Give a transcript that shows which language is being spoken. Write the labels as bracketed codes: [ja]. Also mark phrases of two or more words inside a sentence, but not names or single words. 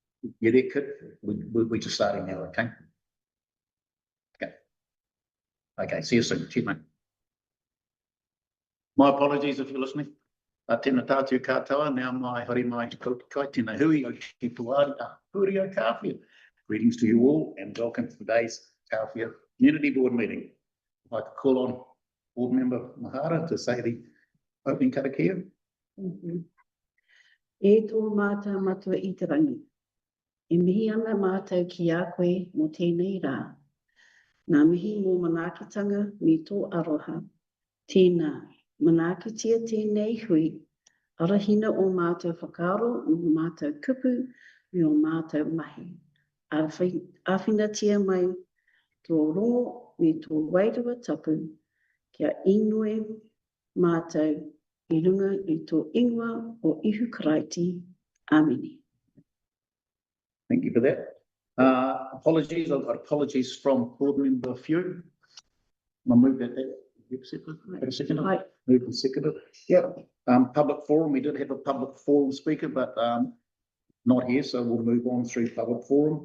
[en] You there, Kit? We're just starting now, okay? Okay. Okay, see you soon. Cheers, mate. My apologies if you're listening. [mi] Tēnā tātou katoa, now mai hori mai te kai tēnā hui o ki puārika, huri o Kāwhia. [en] Greetings to you all and welcome to today's Kāwhia Community Board meeting. I'd like to call on Board Member Mahara to say the opening karakia. [mi] E tō mātou matua I te rangi. E mihi ana mātou ki a koe mō tēnei rā. Nā mihi mō manaakitanga me tō aroha. Tēnā, manaakitia tēnei hui. Arahina o mātou whakaaro, o mātou kupu, me o mātou mahi. Awhinatia mai tō rongo me tō wairua tapu. Kia ingoe mātou I runga I tō ingoa o ihu karaiti. Āmeni. [en] Thank you for that. Apologies, I've got apologies from Board Member Few. I'll move that. You accepted? A second. Right. Move and second. Yep. Public forum. We did have a public forum speaker, but not here, so we'll move on through public forum.